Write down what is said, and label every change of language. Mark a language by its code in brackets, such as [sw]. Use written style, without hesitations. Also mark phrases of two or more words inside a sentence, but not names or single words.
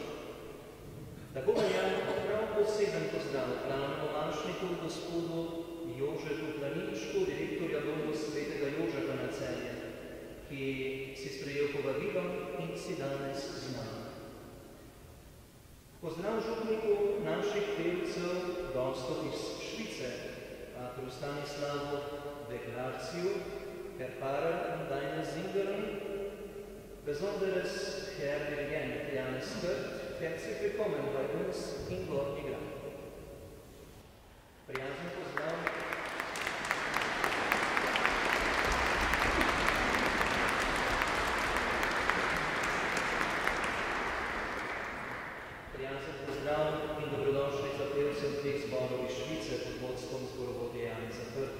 [sl] Tako velja prav poseben pozdrav glavnemu mašniku, gospodu Jožetu Planinšku, direktorja Domu svetega Jožeta na Celje, ki si sprejel povabilo in si danes z nami. Pozdrav župniku naših pevcev, gostov iz Švice, patru Stanislavu Deklaraciju, [de] Herr Pfarrer und deine Sängerin, besonderes Herr Dirigent Janis Krt, herzlich willkommen bei uns in Gornji Grad. [sl] Prijazen pozdrav. Prijazen pozdrav in dobrodošli za pevcev dveh zborov iz Švice pod vodstvom zborovodje Janisa Krta.